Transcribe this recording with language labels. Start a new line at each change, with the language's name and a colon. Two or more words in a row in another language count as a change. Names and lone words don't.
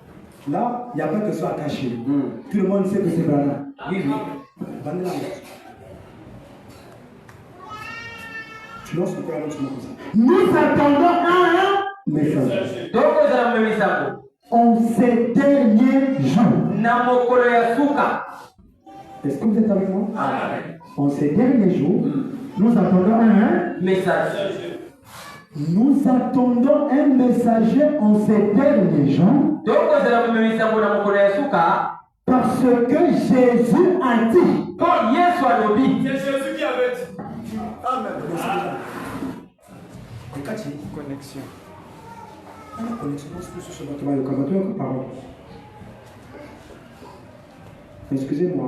French: Là, Il n'y a pas que ça à cacher. Tout le monde sait que c'est Branham. Oui, oui. Branham. Tu lances le cœur comme ça. Nous attendons un message. Donc, vous allez me mettre En ces derniers jours.
Lingala: Namokolo ya suka.
French: Est-ce que vous êtes avec moi? Amen. En ces derniers jours, nous attendons un Message. Nous attendons un messager en ces derniers jours. Donc, vous allez me mettre
Lingala: namokolo ya suka.
French: Parce que Jésus a dit.
Lingala: Quand Yesu alobi.
French: C'est Jésus qui avait dit. Amen. Connexion. Connexion. Excusez-moi.